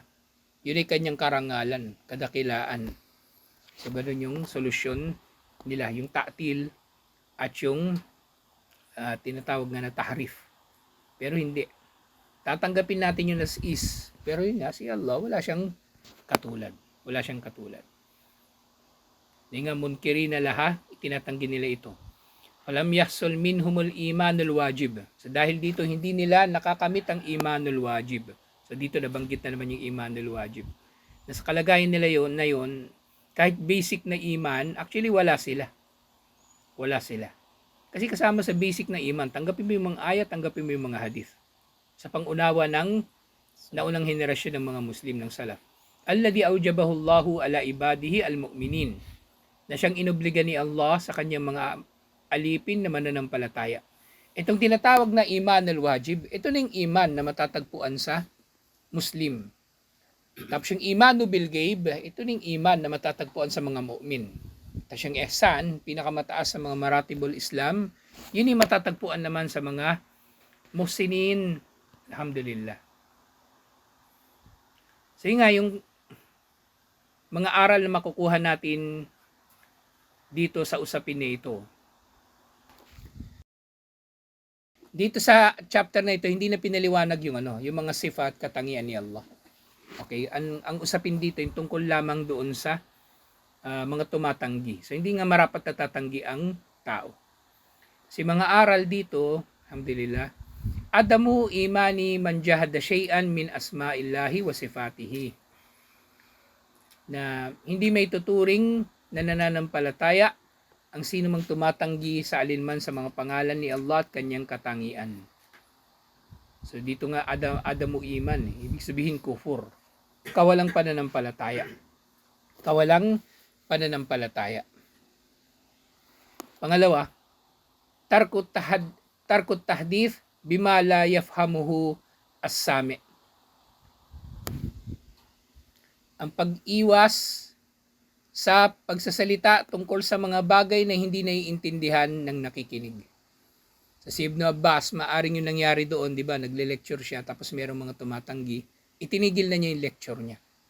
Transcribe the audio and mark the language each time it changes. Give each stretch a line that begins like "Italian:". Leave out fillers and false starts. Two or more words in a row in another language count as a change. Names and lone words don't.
Filipino: Yun ay kanyang karangalan, kadakilaan. So, ganun yung solusyon nila, yung ta'til at yung tinatawag nga na tahrif. Pero hindi. Tatanggapin natin yun as is. Pero yun nga, si Allah, wala siyang katulad. Wala siyang katulad. Hindi nga
Arabic: منكرين لها,
Filipino: itinatanggi nila ito.
Arabic: فلم يحصل منهم الإيمان الواجب.
Filipino: So dahil dito hindi nila nakakamit ang
Arabic: الإيمان الواجب.
Filipino: So dito nabanggit na naman yung
Arabic: الإيمان الواجب.
Filipino: Na sa kalagayan nila yon na yon, kahit basic na iman, actually wala sila. Wala sila. Kasi kasama sa basic na iman, tanggapin mo yung mga ayat, tanggapin mo yung mga hadith. Sa pangunawa ng naunang henerasyon ng mga Muslim ng Salaf.
Arabic: الذي أوجبه الله على عباده المؤمنين.
Filipino: Na siyang inobliga ni Allah sa kanyang mga alipin na mananampalataya. Itong tinatawag na
Arabic: الإيمان الواجب,
Filipino: ito na yung iman na matatagpuan sa Muslim. Tapos yung
Arabic: الإيمان بالغيب,
Filipino: ito na yung iman na matatagpuan sa mga mu'min. Tapos yung ihsan, pinakamataas sa mga
Arabic: مراتب الإسلام,
Filipino: yun yung matatagpuan naman sa mga muhsinin. Alhamdulillah. So yun nga, yung mga aral na makukuha natin dito sa usapin na ito. Dito sa chapter na ito, hindi na pinaliwanag yung yung mga sifat katangian ni Allah. Okay, ang usapin dito yung tungkol lamang doon sa mga tumatanggi. So hindi nga marapat na tatanggi ang tao. Si mga aral dito,
Arabic: الحمد لله، عدم إيمان من جحد شيئا من أسماء الله وصفاته.
Filipino: Na hindi may tuturing na nananampalataya ang sino mang tumatanggi sa alinman sa mga pangalan ni Allah at kanyang katangian. So dito nga
Arabic: عدم إيمان,
Filipino: ibig sabihin kufur. Kawalang pananampalataya. Kawalang pananampalataya. Pangalawa,
Arabic: ترك التحديث بما لا يفهمه السامع.
Filipino: Ang pag-iwas sa pagsasalita tungkol sa mga bagay na hindi naiintindihan ng nakikinig. Sa si Ibn Abbas, maaring yung nangyari doon, di ba, nagle-lecture siya, tapos mayroong mga tumatanggi, itinigil na niya yung lecture niya.